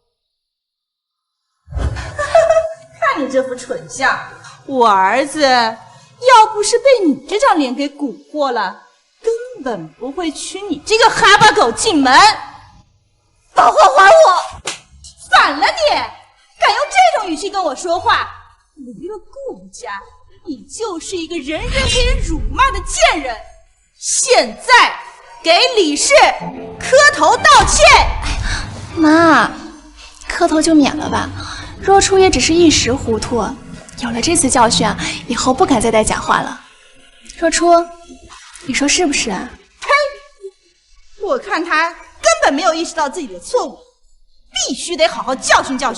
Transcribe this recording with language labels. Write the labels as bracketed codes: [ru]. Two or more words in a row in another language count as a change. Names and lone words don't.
[zh] 看你這副蠢相，我兒子要不是被你這張臉給蠱惑了，根本不會娶你這個哈巴狗進門。把畫還我！反了你！敢用這種語氣跟我說話，離了顧家，你就是一個人人可以辱罵的賤人。現在給理事磕頭道歉。媽，磕頭就免了吧。若初也只是一時糊塗，有了這次教訓，以後不敢再帶假話了。若初，你說是不是啊？呸！我看他根本沒有意識到自己的錯誤，必須得好好教訓教訓。